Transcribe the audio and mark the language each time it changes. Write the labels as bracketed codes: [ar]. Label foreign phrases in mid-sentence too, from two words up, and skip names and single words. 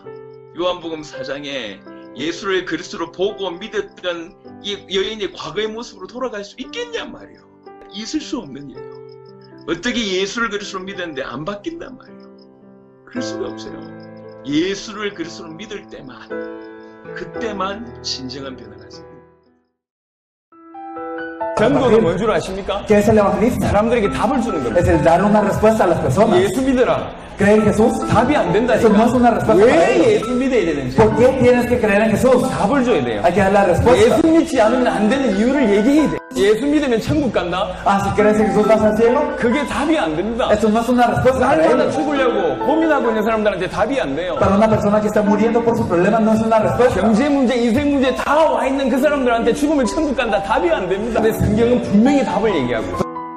[ko] 요한복음 4장에 예수를 그리스도로 보고 믿었던 이 여인의 과거의 모습으로 돌아갈 수 있겠냔 말이에요. 있을 수 없는 일이에요. 어떻게 예수를 그리스도로 믿었는데 안 바뀐단 말이에요. 그럴 수가 없어요. 예수를 그리스도로 믿을 때만, 그때만 진정한 변화가 있습니다. 전도는 뭔 줄 아십니까? [es] ¿Qué es el evangelista? [ko] 사람들에게 답을 주는 겁니다. [es] Es el dar una respuesta a las personas. [ko] 예수 믿어라. [es] ¿Cree en Jesús? [ko] 답이 안 [es] Eso no es una [ko] 된다니까. [es] respuesta para [ko] 왜 [es] ellos. [ko] 예수 믿어야 되는지 [es] ¿Por qué tienes que creer en Jesús? [ko] 답을 줘야 돼요. [es] Hay que dar la respuesta. [ko] 예수 믿지 않으면 안 되는 이유를 얘기해야 돼. 예수 믿으면 천국 간다? [es] Ah, si crees en Jesús vas al cielo. [ko] 그게 답이 안 됩니다. [es] Eso no es una respuesta para [ko] 날마다 [es] ellos. [ko] 죽으려고 고민하고 있는 사람들한테 답이 안 돼요. [es] Para una persona que está muriendo por sus problemas no es una respuesta. [ko] 경제 문제, 인생 문제 다 와 있는 그 사람들한테 죽으면 천국 간다. 답이 안 됩니다. 근데 성경은 분명히 답을 얘기하고 있어요.